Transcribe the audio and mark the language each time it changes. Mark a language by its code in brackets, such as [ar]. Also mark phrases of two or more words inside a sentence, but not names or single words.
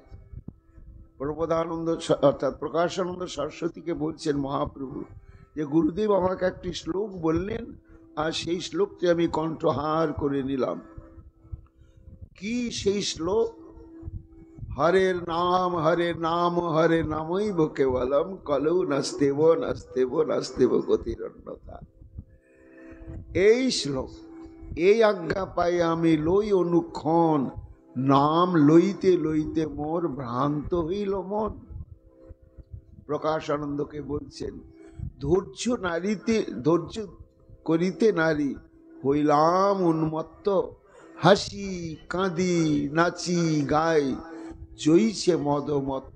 [bn] প্রবোধানন্দ অর্থাৎ প্রকাশানন্দ সরস্বতীকে বলছেন মহাপ্রভু যে গুরুদেব আমাকে একটি শ্লোক বললেন, আর সেই শ্লোকটি আমি কণ্ঠহার করে নিলাম। কি সেই শ্লোক? [sa] হরের নাম হরে নামৈব কেবলম, কলৌ নাস্তেব নাস্তেব নাস্তেব গতিরন্যতা। [bn] এই শ্লোক, এই আজ্ঞা পাই আমি লই অনুক্ষণ, নাম লইতে লইতে মোর ভ্রান্ত হইল মন। প্রকাশানন্দকে বলছেন, ধৈর্য করিতে নারী হইলাম উন্মত্ত, হাসি কাঁদি নাচি গাই জইছে মদমত্ত।